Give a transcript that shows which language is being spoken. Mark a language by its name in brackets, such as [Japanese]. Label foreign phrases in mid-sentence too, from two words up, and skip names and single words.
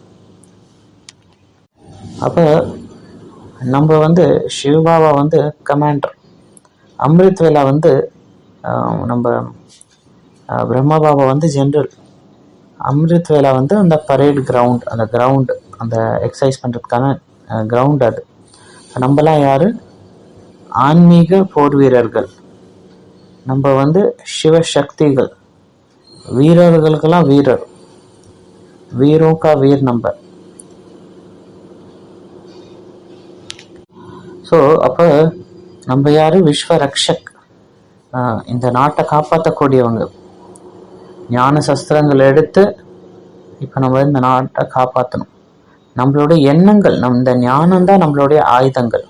[Tamil] அப்போ நம்ம வந்து சிவபாபா வந்து கமாண்டர், அமிர்த்வேலா வந்து நம்ம பிரம்மபாபா வந்து ஜென்ரல், அமிர்த்வேலா வந்து அந்த [English] parade ground, [Tamil] அந்த எக்ஸசைஸ் பண்ணுறதுக்கான கிரவுண்ட். அது நம்மலாம் யார், ஆன்மீக போர் வீரர்கள். நம்ம வந்து சிவசக்திகள், வீரர்களுக்கெல்லாம் வீரர். [Hindi] वीरों का वीर नंबर. [Tamil] ஸோ அப்போ நம்ம யாரு? [Hindi] विश्व रक्षक, [Tamil] இந்த நாட்டை காப்பாற்றக்கூடியவங்க. ஞான சஸ்திரங்கள் எடுத்து இப்போ நம்ம இந்த நாட்டை காப்பாற்றணும். நம்மளுடைய எண்ணங்கள், இந்த ஞானம் தான் நம்மளுடைய ஆயுதங்கள்.